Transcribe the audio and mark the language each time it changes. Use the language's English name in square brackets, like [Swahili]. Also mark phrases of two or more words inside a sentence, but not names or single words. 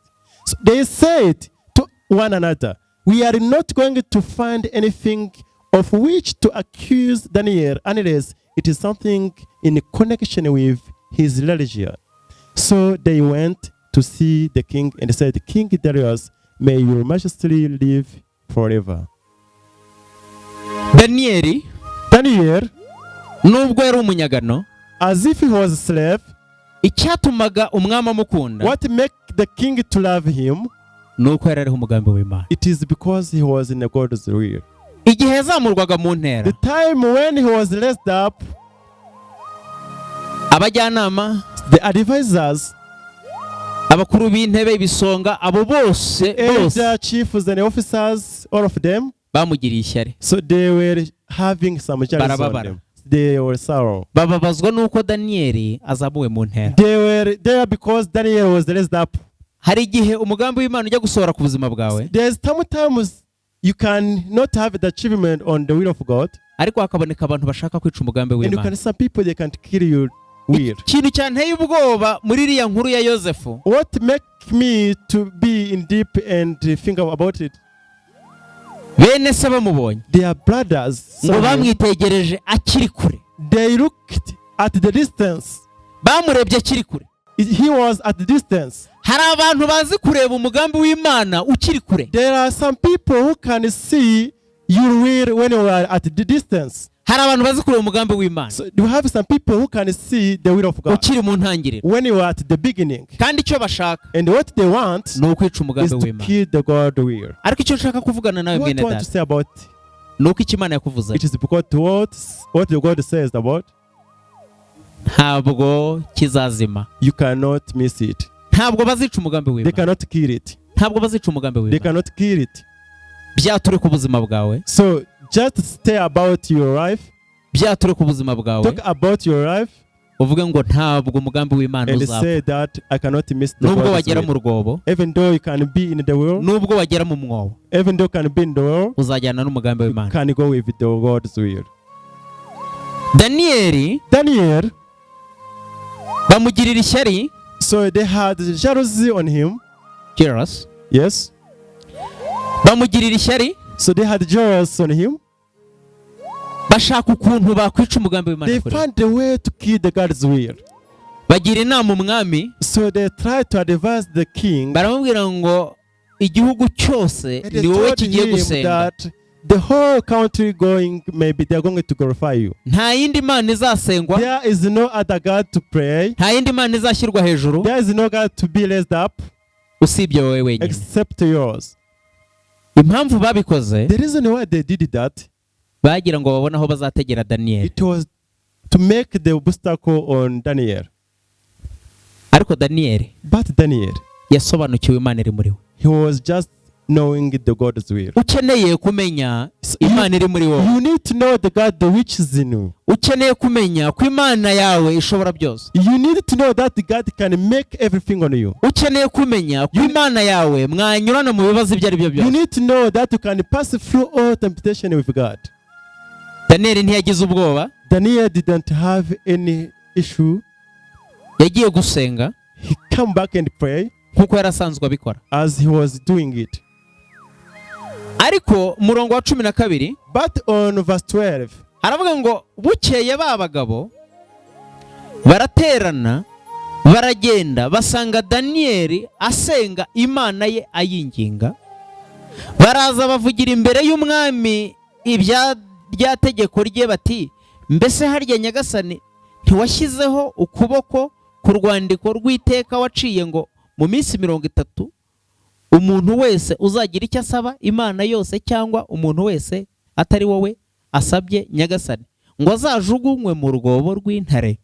[English] So they said to one another, "We are not going to find anything of which to accuse Daniel unless it is something in connection with his religion." So they went to see the king and said, "King Darius, may your majesty live forever." [Kinyarwanda] Daniel nubwo yari umunyagano, [English] as if he was a slave, [Kinyarwanda] icyatumaga umwami amukunda, [English] what make the king to love him? [Kinyarwanda] Nuko yari ariho umugambi w'Imana. [English] It is because he was in God's will. [Kinyarwanda] Igihe yazamurwaga mu ntera, [English] The time when he was raised up, [Kinyarwanda] abajyanama, [English] the advisors, [Kinyarwanda] abakuru b'intebe, ibisonga, abo bose [English] the chiefs and officers, all of them, [Kinyarwanda] bamugiriye ishyari. [English] so they were having some jealousy on them. They were sorrow. [Kinyarwanda] Bababazwa nuko Daniyeli azamuwe mu ntera. [English] They were there because Daniel was raised up. [Kinyarwanda] Hari igihe umugambi w'Imana ujya gusohora ku buzima bwawe, [English] There's sometimes you can not have the achievement on the will of God, [Kinyarwanda] ariko hakaboneka abantu bashaka kwica umugambi [English] and you [Kinyarwanda] w'Imana. [English] can some people they can't kill your will. [Kinyarwanda] Ikintu cyanteye ubwoba muri iriya nkuru ya Yosefu, [English] What make me to be in deep and think about it? [Kinyarwanda] bene se bamubonye, [English] Their brothers, [Kinyarwanda] ngo bamwitegereje akiri kure, [English] they looked at the distance. [Kinyarwanda] bamurebye akiri kure. [English] He was at the distance. [Kinyarwanda] Hari abantu bazi kureba umugambi w'Imana ukiri kure. [English] There are some people who can see your will when you are at the distance. [Kinyarwanda] Hari abantu bazi kureba umugambi w'Imana [English] So you have some people who can see the will of God [Kinyarwanda] ukiri mu ntangiriro, [English] when you are at the beginning. [Kinyarwanda] kandi icyo bashaka [English] And what they want [Kinyarwanda] ni ukwica [English] is [Kinyarwanda] umugambi [English] to [Kinyarwanda] w'Imana. [English] kill the God will. [Kinyarwanda] Ariko icyo nshaka kuvugana nawe [English] What [Kinyarwanda] mwene [English] I want to [Kinyarwanda] data, [English] say about [Kinyarwanda] ni uko icyo Imana yakuvuze [English] it is because what the God says about, [Kinyarwanda] ntabwo kizazima. [English] you cannot miss it. [Kinyarwanda] Ntabwo bazica umugambi [English] They [Kinyarwanda] w'Imana. [English] cannot kill it. [Kinyarwanda] Ntabwo bazica umugambi [English] They [Kinyarwanda] w'Imana. [English] cannot kill it. [Kinyarwanda] Byature ku buzima bwawe, [English] So just stay about your life. [Kinyarwanda] byature ku buzima bwawe, [English] Talk about your life [Kinyarwanda] uvuge ngo ntabwo umugambi w'Imana [English] and [Kinyarwanda] uzapfa. [English] say that I cannot miss the [Kinyarwanda] Nubwo [English] God's [Kinyarwanda] wagera mu [English] will. [Kinyarwanda] rwobo, [English] Even though you can be in the world, [Kinyarwanda] nubwo wagera mu mwobo, [English] even though you can be in the world, [Kinyarwanda] uzajyana n'umugambi [English] you [Kinyarwanda] w'Imana. [English] can go with the God's will. [Kinyarwanda] Daniyeli [English] Daniel, [Kinyarwanda] bamugirira ishyari, [English] So they had jealousy on him. jealous, Yes. [Kinyarwanda] bamugirira ishyari, [English] So they had jealous on him. [Kinyarwanda] bashaka ukuntu bakwica umugambi w'Imana [English] They [Kinyarwanda] kuri we. [English] found a way to kill the God's will. [Kinyarwanda] Bagira inama umwami, [English] So they tried to advise the king. [Kinyarwanda] baramubwira ngo igihugu cyose [English] And they [Kinyarwanda] ni wowe [English] told [Kinyarwanda] kigiye [English] him [Kinyarwanda] gusenga, [English] that the whole country going, maybe they're going to glorify you. [Kinyarwanda] nta yindi mana izasengwa, [English] There is no other God to pray. [Kinyarwanda] nta yindi mana izashyirwa hejuru [English] There is no God to be raised up [Kinyarwanda] usibye wowe wenyine. [English] except yours. [Kinyarwanda] Impamvu babikoze, [English] The reason why they did that, [Kinyarwanda] bagira ngo babone aho bazategera Daniyeli, [English] it was to make the obstacle on Daniel. [Kinyarwanda] ariko Daniyeli [English] But Daniel, [Kinyarwanda] yasobanukiwe Imana iri muri we. [English] he was just knowing the God's will. [Kinyarwanda] Ukeneye kumenya Imana iri muri wowe, [English] You need to know the God which is in you. [Kinyarwanda] ukeneye kumenya ko Imana yawe ishobora byose, [English] You need to know that God can make everything on you. [Kinyarwanda] ukeneye kumenya ko Imana yawe mwanyurana mu bibazo ibyo ari byo [English] You [Kinyarwanda] byose. [English] need to know that you can pass through all temptation with God. [Kinyarwanda] Daniyeli ntiyagize ubwoba, [English] Daniel didn't have any issue. [Kinyarwanda] yagiye gusenga [English] He came back and pray [Kinyarwanda] nk'uko yari asanzwe abikora. [English] as he was doing it. [Kinyarwanda] Ariko umurongo wa 12 [English] But on verse 12, [Kinyarwanda] haravuga ngo bukeye ba bagabo baraterana baragenda basanga Daniyeli asenga Imana ye ayinginga, baraza bavugira imbere y'umwami rya tegeko rye bati, mbese harya nyagasani ntiwashyizeho ukuboko ku rwandiko rw'iteka waciye ngo mu minsi 30 umuntu wese uzagira icyo asaba Imana yose cyangwa umuntu wese atari wowe asabye nyagasani ngo azajugunywe mu rwobo rw'intare?